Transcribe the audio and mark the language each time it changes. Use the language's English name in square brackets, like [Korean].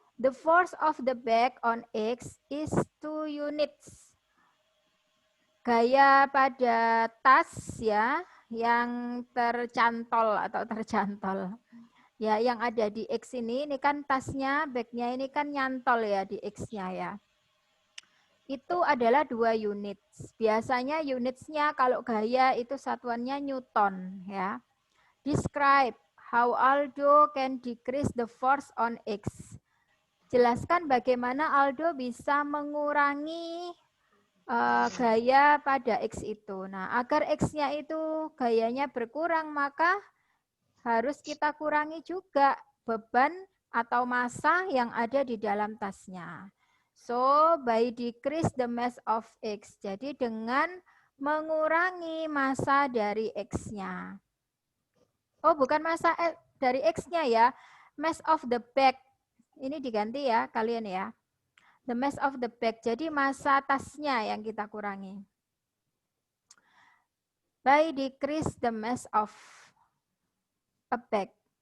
[English] The force of the bag on X is 2 units. [Indonesian] Gaya pada tas ya yang tercantol atau tercantol. Ya, yang ada di X ini kan tasnya, bagnya ini kan nyantol ya di X-nya ya. Itu adalah 2 unit. Biasanya unitsnya kalau gaya itu satuannya Newton ya. [English] Describe how Aldo can decrease the force on X. [Indonesian] Jelaskan bagaimana Aldo bisa mengurangi gaya pada X itu. Nah, agar X-nya itu gayanya berkurang, maka harus kita kurangi juga beban atau massa yang ada di dalam tasnya. [English] So, by decrease the mass of X. [Indonesian] Jadi dengan mengurangi massa dari X-nya. Oh, bukan massa dari X-nya ya. [English] Mass of the bag. [Indonesian] Ini diganti ya kalian ya. [English] The mass of the bag. [Indonesian] Jadi massa tasnya yang kita kurangi. [English] By decrease the mass of a bag.